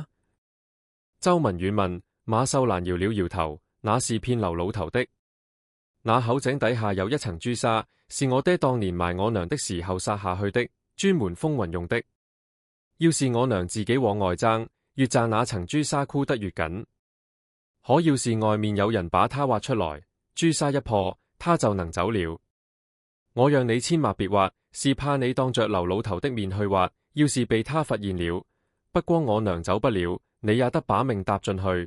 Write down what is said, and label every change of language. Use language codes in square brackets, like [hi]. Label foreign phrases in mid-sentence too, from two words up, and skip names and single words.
[zh] 周文遠問。馬秀蘭搖了搖頭，那是騙劉老頭的。那口井底下有一層朱砂，是我爹當年埋我娘的時候撒下去的，專門封雲用的。要是我娘自己往外爭，越賺那層朱砂箍得越緊。可要是外面有人把它挖出來，朱砂一破，他就能走了。我讓你千萬別挖，是怕你當着劉老頭的面去挖，要是被他發現了，不光我娘走不了，你也得把命搭進去。